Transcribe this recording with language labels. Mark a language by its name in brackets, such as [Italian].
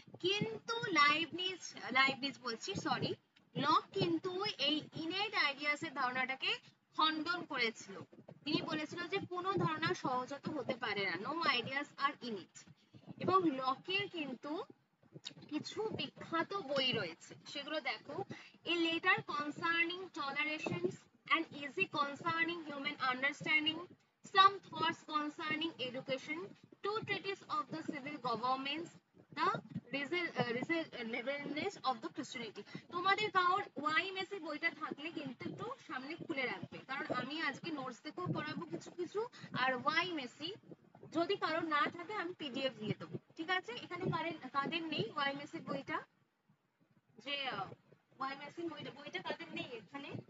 [Bangla] কিন্তু লাইবনিজ বলছি sorry, lock কিন্তু এই ইনেট আইডিয়াসের ধারণাটাকে খণ্ডন করেছিল। তিনি বলেছিল যে কোনো ধারণা সহজাত হতে পারে না, [English] No ideas are innate. [Bangla] এবং লকের কিন্তু কিছু বিখ্যাত বই রয়েছে, সেগুলো দেখো। [English] A letter concerning tolerations and easy concerning human understanding, some thoughts concerning education, two treatises of the civil governments, the reasonableness of the Christianity. [Bangla] তোমাদের কারোর ওয়াই মেসি বইটা থাকলে কিন্তু একটু সামনে খুলে রাখবে, কারণ আমি আজকে নোটস দেখেও পড়াবো কিছু কিছু, আর ওয়াই মেসি যদি কারোর না থাকে আমি পিডিএফ দিয়ে দেবো। ঠিক আছে, এখানে কাদের নেই ওয়াই মেসি বইটা, যে ওয়াই মেসি বইটা কাদের নেই এখানে?